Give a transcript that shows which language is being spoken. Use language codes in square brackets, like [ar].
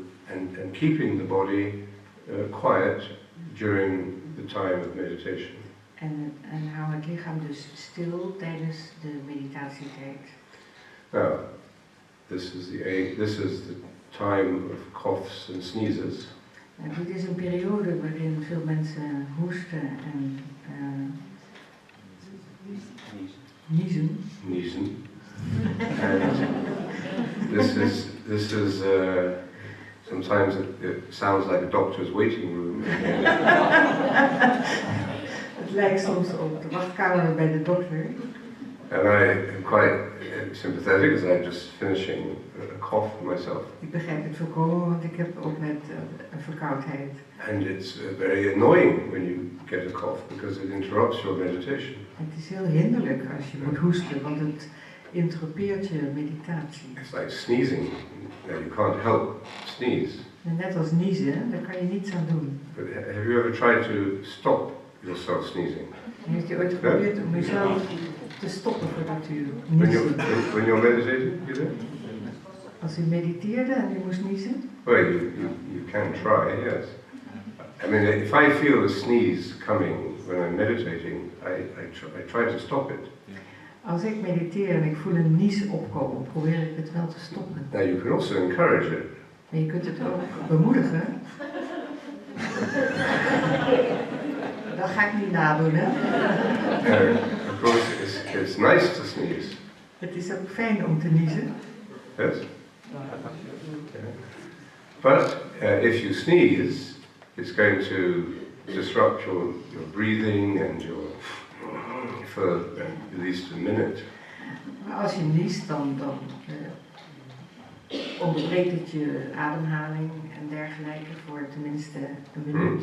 [en] And keeping the body quiet during the time of meditation. [nl] En hou het lichaam dus stil tijdens de meditatietijd. [en] Now, this is the time of coughs and sneezes. [nl] Dit is een periode waarin veel mensen hoesten en niezen. [en] And this is sometimes it sounds like a doctor's waiting room. [nl] Het lijkt soms op de wachtkamer bij de dokter. [en] And I am quite sympathetic as I'm just finishing a cough myself. [nl] Ik begrijp het volkomen, want ik heb ook net een verkoudheid. [en] And it's very annoying when you get a cough because it interrupts your meditation. [nl] Het is heel hinderlijk als je moet hoesten, want het interrumpeert je meditatie. [en] It's like sneezing. You can't help sneeze. [nl] En net als niezen, daar kan je niets aan doen. [en] But have you ever tried to stop yourself sneezing? [nl] Heeft u ooit geprobeerd om uzelf te stoppen voordat u [en] When [nl] niezen? [en] when you're meditating, you do? [nl] Als u mediteerde en u moest niezen? [en] Well, you can try, yes. I mean, if I feel a sneeze coming when I'm meditating, I try to stop it. [nl] Als ik mediteer en ik voel een nies opkomen, probeer ik het wel te stoppen. [en] Now you can also encourage it. [nl] Maar je kunt het ook bemoedigen. Dat ga ik niet nadoen, hè? [en] Of course, it's nice to sneeze. [nl] Het is ook fijn om te niezen. [en] Yes? But if you sneeze, it's going to disrupt your breathing and for at least a minute. [nl] Maar als je niest, dan onderbreekt het je ademhaling en dergelijke voor tenminste een minuut.